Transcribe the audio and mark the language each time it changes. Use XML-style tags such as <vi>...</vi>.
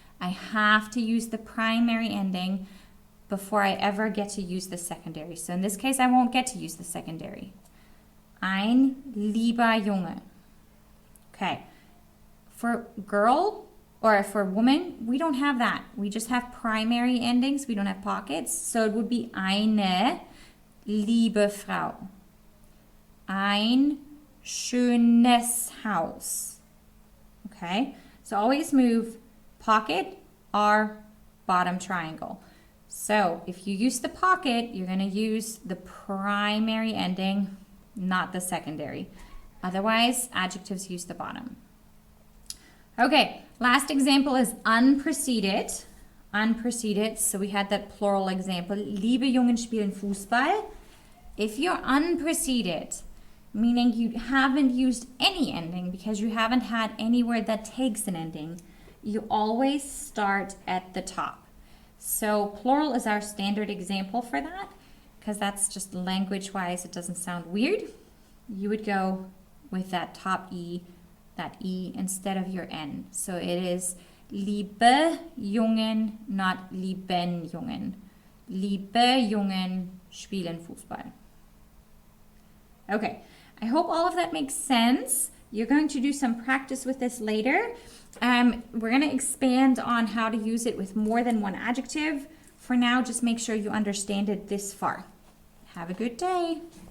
<en>I have to use the primary ending before I ever get to use the secondary. So in this case, I won't get to use the secondary.</en> <de>Ein lieber Junge.</de> <en>Okay. For girl or for woman, we don't have that. We just have primary endings. We don't have pockets. So it would be</en> <de>eine liebe Frau. Ein schönes Haus. Okay.</de> <en>So always move pocket or bottom triangle. So if you use the pocket, you're going to use the primary ending, not the secondary. Otherwise, adjectives use the bottom. Okay, Last example is unpreceded. Unpreceded, so we had that plural example.</en> <de>Liebe Jungen spielen Fußball.</de> <en>If you're unpreceded, meaning you haven't used any ending because you haven't had any word that takes an ending, you always start at the top. So plural is our standard example for that, because that's just language-wise, it doesn't sound weird. You would go with that top E, that E instead of your N. So it is</en> <de>Liebe Jungen,</de> <en>not</en> <de>lieben Jungen. Liebe Jungen spielen Fußball.</de> <en>Okay, I hope all of that makes sense. You're going to do some practice with this later. We're going to expand on how to use it with more than one adjective. For now, just make sure you understand it this far. Have a good day.</en>